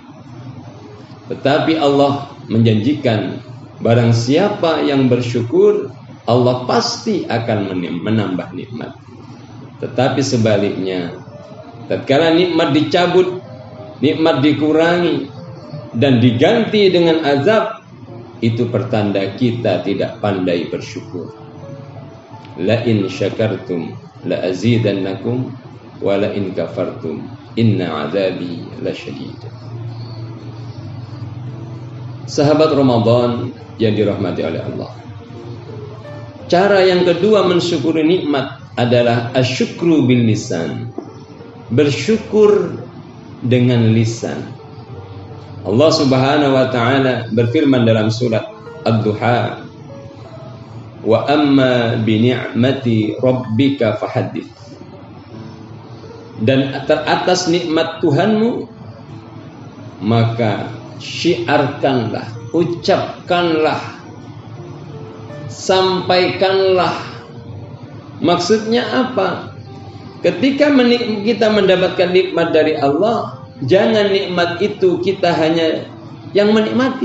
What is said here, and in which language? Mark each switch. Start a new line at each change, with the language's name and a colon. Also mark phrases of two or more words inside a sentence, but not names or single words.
Indonesian: Tetapi Allah menjanjikan barang siapa yang bersyukur, Allah pasti akan menambah nikmat. Tetapi sebaliknya, tatkala nikmat dicabut, nikmat dikurangi dan diganti dengan azab, itu pertanda kita tidak pandai bersyukur.
Arabic: لئن شكرتم لأزيدنكم ولئن كفرتم إن عذابي لشديد.
Indonesian: Sahabat Ramadan yang dirahmati oleh Allah, cara yang kedua mensyukuri nikmat adalah
Arabic: الشكر باللسان,
Indonesian: bersyukur dengan lisan. Allah
Arabic: سبحانه وتعالى
Indonesian: berfirman dalam surat Ad-Duha,
Arabic: وأما بنعمة ربك فحدث.
Indonesian: Dan teratas nikmat Tuhanmu maka syiarkanlah, ucapkanlah, sampaikanlah. Maksudnya apa? Ketika kita mendapatkan nikmat dari Allah, jangan nikmat itu kita hanya yang menikmati.